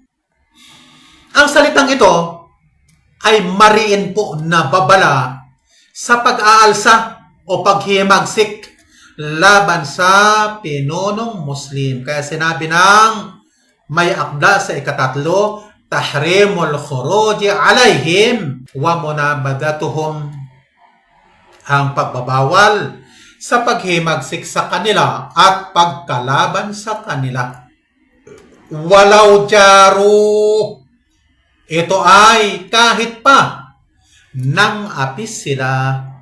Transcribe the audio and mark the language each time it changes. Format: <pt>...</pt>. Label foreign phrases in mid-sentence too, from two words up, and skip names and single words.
<tl>Ang salitang ito ay mariin po na babala sa pag-aalsa o paghimagsik laban sa pinunong Muslim. Kaya sinabi ng may akda sa ikatatlo,</tl> <ar>تحريم الخروج عليهم ومنابذتهم,</ar> <tl>ang pagbabawal sa paghimagsik sa kanila at pagkalaban sa kanila.</tl> <ar>ولو جاروا,</ar> <tl>ito ay kahit pa nang apis sila.</tl>